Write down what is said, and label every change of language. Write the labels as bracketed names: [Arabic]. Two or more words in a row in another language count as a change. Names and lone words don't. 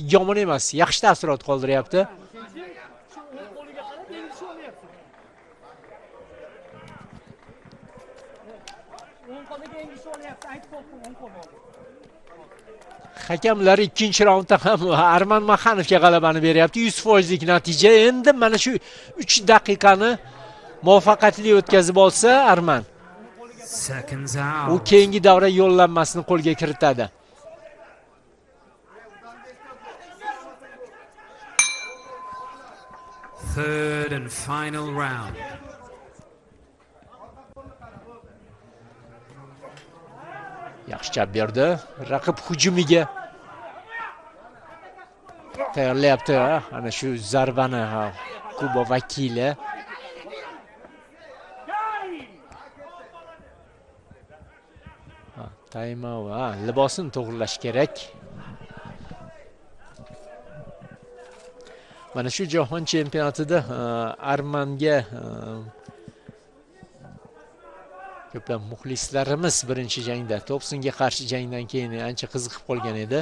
[Uzbek] Yomon emas, yaxshi taassurot qoldiryapti. Hakamlar ikkinchi raundda ham Arman Maxanovga g'alabani beryapti. 100% natija. Endi mana shu 3 daqiqani muvaffaqiyatli o'tkazib olsa Arman, u keyingi davra yo'llanmasini qo'lga kiritadi. [English] Third and final round. [Uzbek] Yaxshi chap berdi. Raqib hujumiga tayyorlayapti. Ana shu zarbani Kuba vakili. Time-out. Libosini to'g'rilash kerak. Mana shu jahon chempionatida Armanga ko'plab muxlislarimiz birinchi jangda, Topsonga qarshi jangdan keyin ancha qiziqib qolgan edi.